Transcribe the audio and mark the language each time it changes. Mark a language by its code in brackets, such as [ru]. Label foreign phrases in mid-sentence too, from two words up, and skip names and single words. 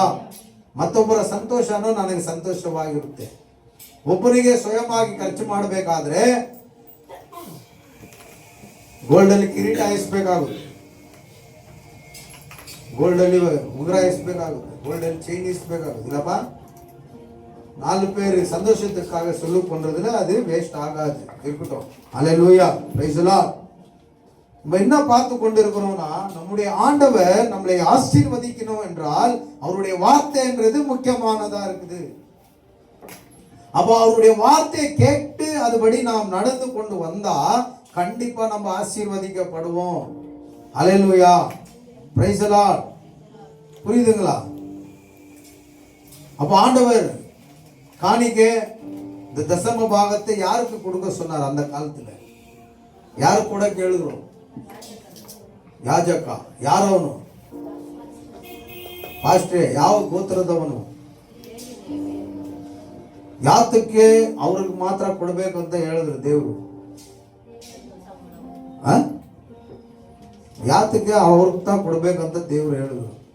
[kn] ಮತ್ತೊಬ್ಬರ ಸಂತೋಷನೂ ನನಗೆ ಸಂತೋಷವಾಗಿರುತ್ತೆ. ಒಬ್ಬರಿಗೆ ಸ್ವಯಂವಾಗಿ ಖರ್ಚು ಮಾಡಬೇಕಾದ್ರೆ ಗೋಲ್ಡಲ್ಲಿ ಕಿರೀಟ ಇಸ್ಬೇಕಾಗುತ್ತೆ, ಗೋಲ್ಡಲ್ಲಿ ಉಂಗುರ ಇಸ್ಬೇಕಾಗುತ್ತೆ, ಗೋಲ್ಡಲ್ಲಿ ಚೈನ್ ಇಸ್ಬೇಕಾಗುತ್ತೆ. [ta] இல்லப்பா 4 பேர் சந்தோஷத்துக்காக சொல்லு பண்றதுல அது வேஸ்ட் ஆகாது, இருக்கட்டும். ஹல்லேலூயா. [en] Praise the Lord. [ta] நம்ம என்ன பார்த்து கொண்டிருக்கிறோம்னா, நம்முடைய ஆண்டவர் நம்மளை ஆசீர்வதிக்கணும் என்றால் அவருடைய வார்த்தைன்றது முக்கியமானதா இருக்குது. அப்ப அவருடைய வார்த்தையை கேட்டு அதுபடி நாம் நடந்து கொண்டு வந்தா கண்டிப்பா நம்ம ஆசீர்வதிக்கப்படுவோம். ஹல்லேலூயா. [en] Praise the Lord. [ta] புரியுதுங்களா? அப்ப ஆண்டவர் காணிக்கை இந்த தசம பாகத்தை யாருக்கு கொடுக்க சொன்னார் அந்த காலத்துல? யாரு கூட [kn] ಕೇಳಿದ್ರು? ಯಾಜಕ. ಯಾರವನು? ಪಾಸ್ಟ್ರೆ. ಯಾವ ಗೋತ್ರದವನು? ಯಾತಕ್ಕೆ ಅವ್ರಿಗೆ ಮಾತ್ರ ಕೊಡ್ಬೇಕಂತ ಹೇಳಿದ್ರು ದೇವರು? ಯಾತಕ್ಕೆ ಅವ್ರಿಗೆ ಕೊಡ್ಬೇಕಂತ ದೇವರು ಹೇಳಿದ್ರು?